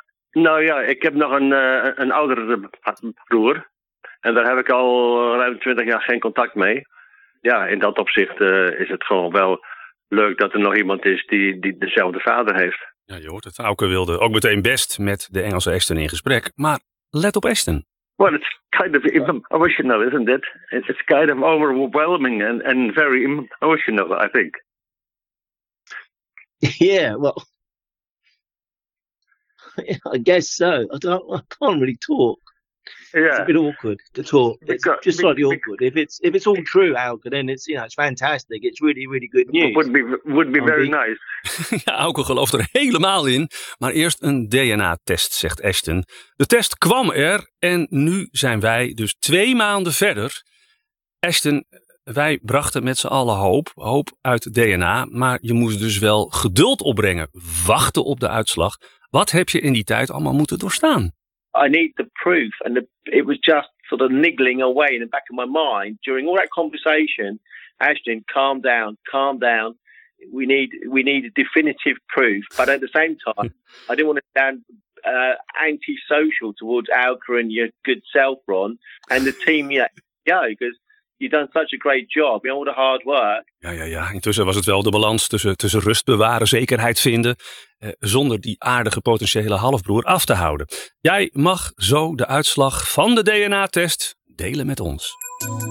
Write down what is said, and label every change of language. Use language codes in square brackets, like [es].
[nl] Nou ja, ik heb nog een oudere broer. En daar heb ik al ruim 20 jaar geen contact mee. Ja, in dat opzicht is het gewoon wel leuk dat er nog iemand is die dezelfde vader heeft. Ja, je hoort het. Auke wilde ook meteen best met de Engelse Ashton in gesprek. Maar let op Ashton. [en] Well, it's kind of emotional, isn't it? It's kind of overwhelming and very emotional, I think. Yeah, well, I guess so. I can't really talk. Yeah. It's a bit awkward to talk. It's slightly awkward. If it's all true, Auker, then it's, you know, it's fantastic. It's really, really good news. Would be very nice. Ja, Auker gelooft er helemaal in. Maar eerst een DNA-test, zegt Ashton. De test kwam er en nu zijn wij dus 2 maanden verder. Ashton, wij brachten met z'n allen hoop uit DNA. Maar je moest dus wel geduld opbrengen, wachten op de uitslag. Wat heb je in die tijd allemaal moeten doorstaan? I need the proof, and it was just sort of niggling away in the back of my mind during all that conversation. Ashton, calm down. We need a definitive proof, but at the same time, I didn't want to sound antisocial towards Alka and your good self, Ron, and the team. Yeah, because you've done such a great job. You know, all the hard work. [nl] Ja. Intussen was het wel de balans tussen rust bewaren, zekerheid vinden. Zonder die aardige potentiële halfbroer af te houden. Jij mag zo de uitslag van de DNA-test delen met ons.